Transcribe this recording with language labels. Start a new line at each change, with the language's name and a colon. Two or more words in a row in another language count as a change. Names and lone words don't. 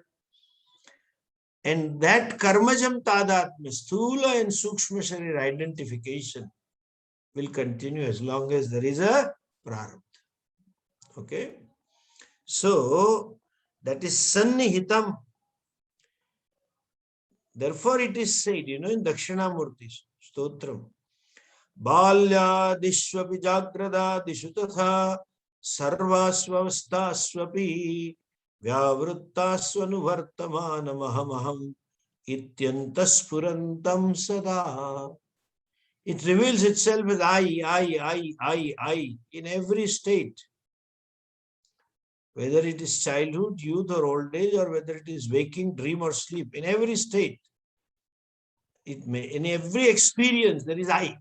English: And that
Sanskrit: कर्मजम् तादात्म्य, स्थूल
English: and
Sanskrit: सूक्ष्म शरीर
English: identification will continue as long as there is a Prarabdha. Okay? So, that is Sannihitam. Therefore, it is said, in Dakshinamurti Stotram,
Sanskrit: बाल्यादिष्वपि जाग्रदादिषु तथा सर्वास्ववस्थास्वपि व्यावृत्तास्वनुवर्तमानमहम् इत्यन्तः स्फुरन्तं सदा.
English: It reveals itself as I in every state. Whether it is childhood, youth or old age, or whether it is waking, dream or sleep, in every state, in every experience, there is I.